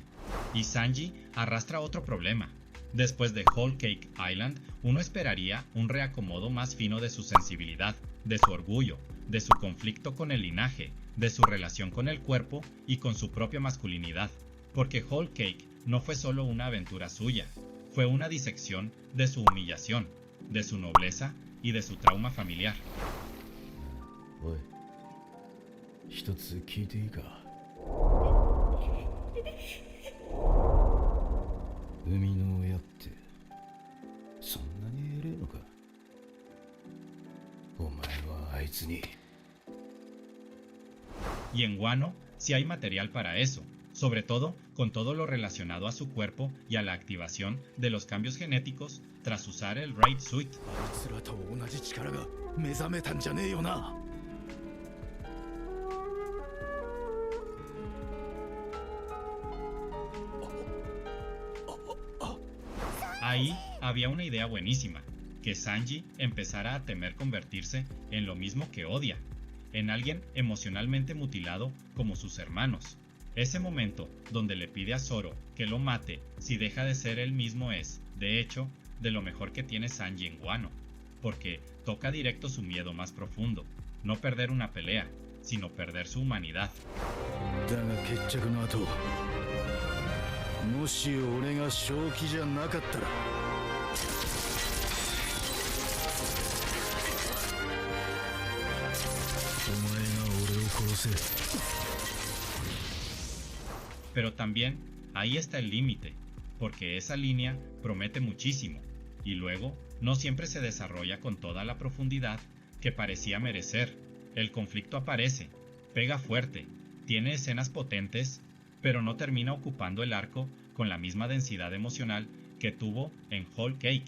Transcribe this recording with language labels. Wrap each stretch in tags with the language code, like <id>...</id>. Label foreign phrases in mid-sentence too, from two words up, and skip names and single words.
<es>Y Sanji arrastra otro problema. Después de Whole Cake Island, uno esperaría un reacomodo más fino de su sensibilidad, de su orgullo, de su conflicto con el linaje, de su relación con el cuerpo y con su propia masculinidad. Porque Whole Cake no fue solo una aventura suya, fue una disección de su humillación, de su nobleza y de su trauma familiar.</es> <ja>一つ聞いていいか。海の親ってそんなに偉えのか。お前はあいつに。</ja> <es>Y en Wano sí hay material para eso, sobre todo con todo lo relacionado a su cuerpo y a la activación de los cambios genéticos tras usar el Raid Suit.</es> <ja>あいつらと同じ力が目覚めたんじゃねえよな。</ja> <es>Ahí había una idea buenísima, que Sanji empezara a temer convertirse en lo mismo que odia, en alguien emocionalmente mutilado como sus hermanos. Ese momento donde le pide a Zoro que lo mate si deja de ser él mismo es, de hecho, de lo mejor que tiene Sanji en Wano, porque toca directo su miedo más profundo, no perder una pelea, sino perder su humanidad.</es> <ja>だが決着の後、もし俺が正気じゃなかったら。お前が俺を殺せ。</ja> <es>Pero también ahí está el límite, porque esa línea promete muchísimo, y luego no siempre se desarrolla con toda la profundidad que parecía merecer. El conflicto aparece, pega fuerte, tiene escenas potentes, pero no termina ocupando el arco con la misma densidad emocional que tuvo en Whole Cake.</es>